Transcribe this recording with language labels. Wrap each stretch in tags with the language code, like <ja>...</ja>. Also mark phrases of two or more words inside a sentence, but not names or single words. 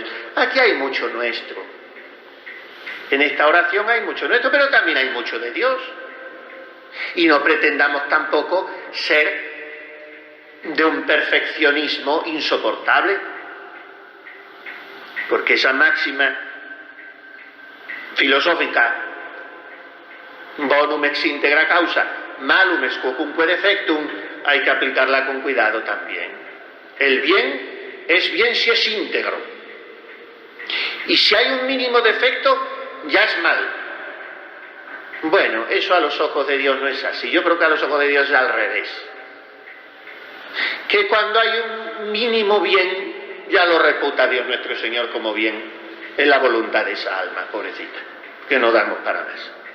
<es>Aquí hay mucho nuestro, en esta oración hay mucho nuestro, pero también hay mucho de Dios. Y no pretendamos tampoco ser de un perfeccionismo insoportable, porque esa máxima filosófica,</es> <la>bonum ex integra causa, malum ex quocunque defectum,</la> <es>hay que aplicarla con cuidado también. El bien es bien si es íntegro, y si hay un mínimo defecto, ya es mal. Bueno, eso a los ojos de Dios no es así. Yo creo que a los ojos de Dios es al revés. Que cuando hay un mínimo bien, ya lo reputa Dios nuestro Señor como bien en la voluntad de esa alma, pobrecita, que no damos para más.</es>